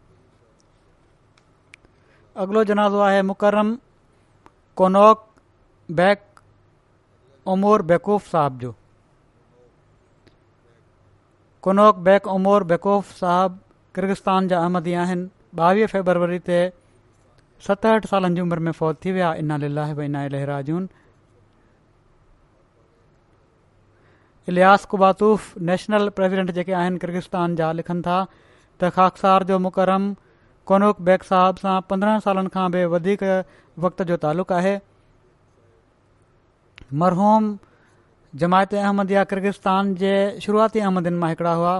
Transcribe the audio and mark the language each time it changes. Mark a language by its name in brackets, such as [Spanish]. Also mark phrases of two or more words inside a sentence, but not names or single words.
[Sindhi] अॻिलो जनाज़ो आहे मुकरम कोनोक बैक उमर बेकूफ़ साहब जो। कोनोक बैक उमर बेकूफ़ साहब किर्गिस्तान जा अहमदी आहिनि। 22 फरवरी ते 67 सालनि जी उमिरि में फ़ौत थी विया। [Arabic] إنا لله وإنا إليه راجعون. [Sindhi] इलियास कुबातूफ़ [English] National President [Sindhi] जेके आहिनि किर्गिस्तान जा लिखनि था त ख़ाकसार जो मुकरम कोनोक बेग साहब सां 15 सालनि खां बि वधीक वक़्त जो तालुक़ु आहे। मरहूम जमायत अहमदिया किर्गिस्तान जे शुरूआती अहमदिन मां हिकिड़ा हुआ।